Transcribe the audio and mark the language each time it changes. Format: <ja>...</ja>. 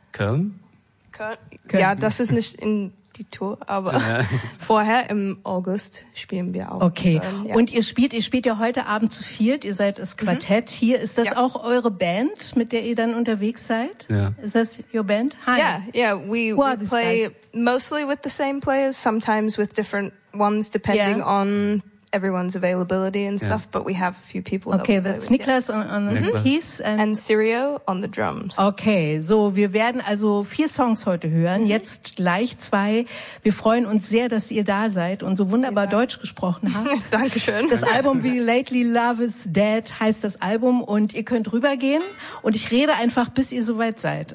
<de>Köln. Ja, das ist nicht in die Tour, aber vorher im August spielen wir auch. Okay. Und ihr spielt ja heute Abend zu viert. Ihr seid das Quartett hier. Ist das auch eure Band, mit der ihr dann unterwegs seid?</de> <en>Yeah. Is that your band? Hi. We play mostly with the same players, sometimes with different ones depending on everyone's availability and stuff, but we have a few people. Okay, that's Niklas on the keys and Sirio on the drums.</en> <de>Okay, so wir werden also 4 Songs heute hören, jetzt gleich 2. Wir freuen uns sehr, dass ihr da seid und so wunderbar Deutsch gesprochen habt. Dankeschön. Das Album wie Lately Love is Dead heißt das Album und ihr könnt rübergehen und ich rede einfach, bis ihr soweit seid.</de>